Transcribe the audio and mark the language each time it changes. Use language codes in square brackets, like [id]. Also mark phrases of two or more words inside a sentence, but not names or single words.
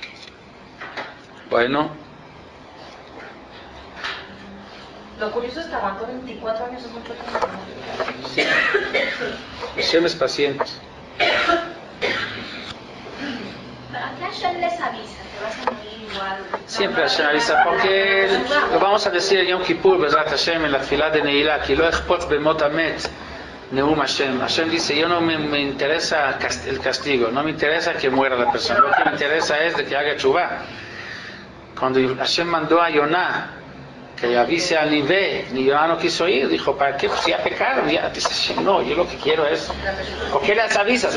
[es] Bueno. Lo curioso es que aguantó 24 años, es mucho tiempo. Sí. Hashem es paciente. ¿Para qué Hashem les avisa? Te vas a morir igual. Siempre Hashem avisa, porque lo vamos a decir en Yom Kippur, [he] Bezrat Hashem, [es] en la tefilá de Neilá, que [he] lo echpotz bemot amet, Neum Hashem. [es] Hashem dice, yo no me interesa el castigo, no me interesa que muera la persona, lo que me interesa es de que haga chubá. Cuando Hashem mandó a Yoná que avise a Nivé, ni Yoná no quiso ir, dijo, ¿para qué? Pues ya pecaron, ya. Dice Hashem, no, yo lo que quiero es, ¿por qué les avisas?